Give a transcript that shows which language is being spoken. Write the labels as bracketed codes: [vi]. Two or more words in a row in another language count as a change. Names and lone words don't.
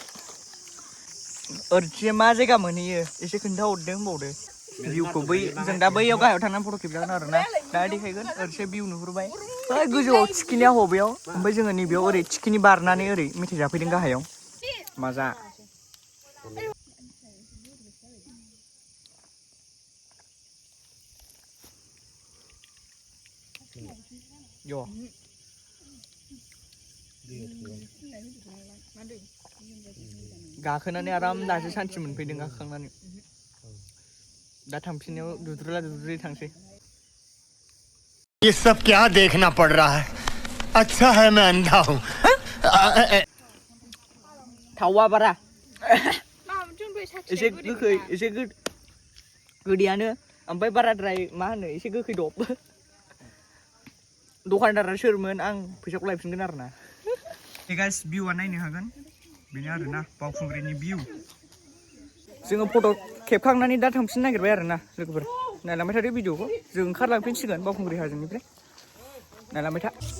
[brx] ओरैथिं मा जायगा मोनहैयो एसे खोन्थाहरदो होनबावदो भिउखौ बै जों दा बैयाव गाहायाव थांनानै फट' खेबजागोन आरोना दा देखायगोन ओरैसे भिउ नुहुरबाय बै गोजौआव थिखिनिया हबेयाव ओमफ्राय जोङो नैबेयाव ओरै थिखिनि बारनानै ओरै मेथाइ जाफैदों गाहायाव माजा Yo. गाखोनानै आराम दासो सान्थि मोनफैदों गाखोखांनानै दा थांफिननायाव दुद्रुला थांसै [hi] ये सब क्या देखना पड़ रहा है अच्छा है मैं अंधा हूँ [brx] थावा बारा एसे गोखै एसे गोदैयानो ओमफ्राय बाराद्राय मा होनो एसे गोखै दब दखानदारा सोरमोन आं फैसाखौ लायफिनगोन आरोना गाइस भिउआ नायनो हागोन बेनो आरोना बावखुंग्रिनि भिउ जोङो फट' खेबखांनानै दा थांफिननो नागिरबाय आरोना लोगोफोर नायलांबाय थादो भिडिअखौ जों ओंखारलांफिनसिगोन बावखुंग्रि हाजोनिफ्राय नायलांबाय था